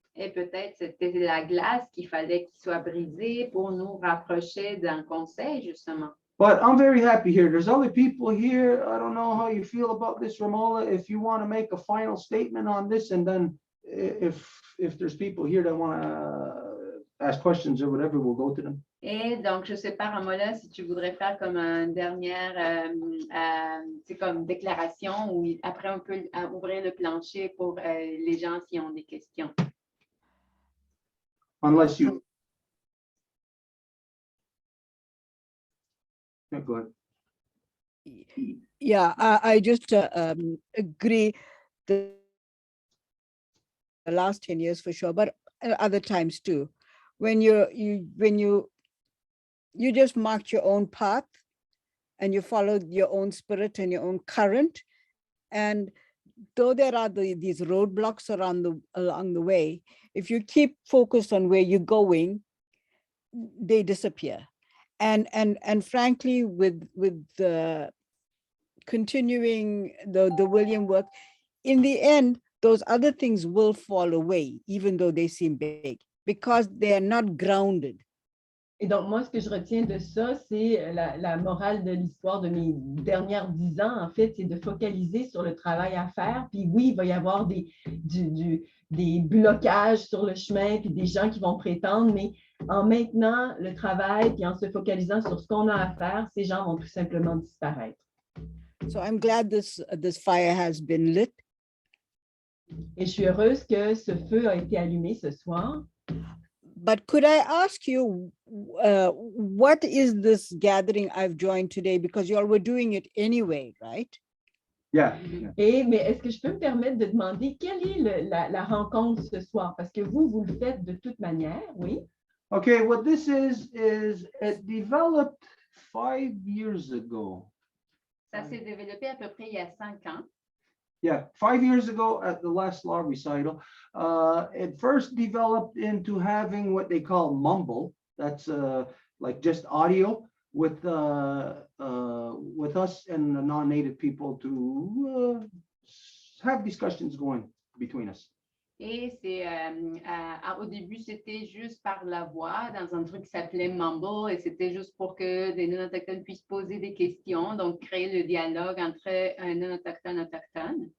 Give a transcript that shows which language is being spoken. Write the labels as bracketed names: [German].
[French] Et peut-être c'était la glace qu'il fallait qu'il soit brisée pour nous rapprocher d'un conseil, justement. [English] But I'm very happy here. There's other people here. I don't know how you feel about this, Ramola. If you want to make a final statement on this, and then if there's people here that want to ask questions or whatever, we'll go to them. [French] Et donc, je ne sais pas, Ramola, si tu voudrais faire comme une dernière, c'est comme déclaration ou après on peut ouvrir le plancher pour les gens qui ont des questions. [English] Unless you. Yeah, go ahead. Yeah, I just agree the last 10 years for sure, but other times too. When you just marked your own path and you followed your own spirit and your own current, and though there are these roadblocks along the way, if you keep focused on where you're going, they disappear. And frankly, with the continuing the William work, in the end, those other things will fall away, even though they seem big, because they are not grounded. [French] Et donc, moi, ce que je retiens de ça, c'est la morale de l'histoire de mes dernières 10 ans, en fait, c'est de focaliser sur le travail à faire. Puis oui, il va y avoir des blocages sur le chemin, puis des gens qui vont prétendre, mais en maintenant le travail, puis en se focalisant sur ce qu'on a à faire, ces gens vont tout simplement disparaître. [English] So I'm glad this fire has been lit. [French] Et je suis heureuse que ce feu a été allumé ce soir. [English] But could I ask you, what is this gathering I've joined today? Because you all were doing it anyway, right? Yeah. [French] Mais est-ce que je peux me permettre de demander quelle est la rencontre ce soir? Parce que vous le faites de toute manière, oui? [English] Okay, what this is it developed 5 years ago. [French] Ça s'est développé à peu près il y a 5 ans. [English] Yeah, 5 years ago at the last law recital, it first developed into having what they call mumble. That's like just audio with us and the non-native people to have discussions going between us. [French] Et c'est au début, c'était juste par la voix dans un truc qui s'appelait Mumble et c'était juste pour que des non-autochtones puissent poser des questions, donc créer le dialogue entre un non-autochtone et autochtone.